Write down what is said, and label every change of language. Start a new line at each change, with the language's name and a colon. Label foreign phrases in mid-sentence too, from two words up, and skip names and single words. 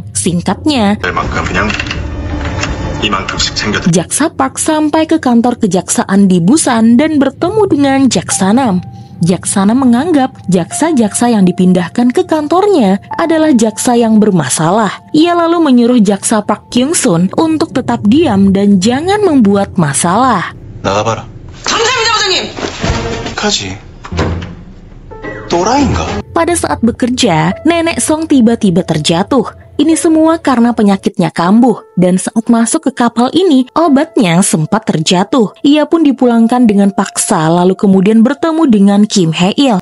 Indonesian: Singkatnya, Jaksa Park sampai ke kantor kejaksaan di Busan dan bertemu dengan Jak Sanam. Jak Sanam menganggap jaksa-jaksa yang dipindahkan ke kantornya adalah jaksa yang bermasalah. Ia lalu menyuruh Jaksa Park Kyung-sun untuk tetap diam dan jangan membuat masalah.
Korean: 나가봐라. 감사합니다, 부장님. 가지.
Indonesian: Pada saat bekerja, Nenek Song tiba-tiba terjatuh. Ini semua karena penyakitnya kambuh, dan saat masuk ke kapal ini, obatnya sempat terjatuh. Ia pun dipulangkan dengan paksa, lalu kemudian bertemu dengan Kim Hae-il.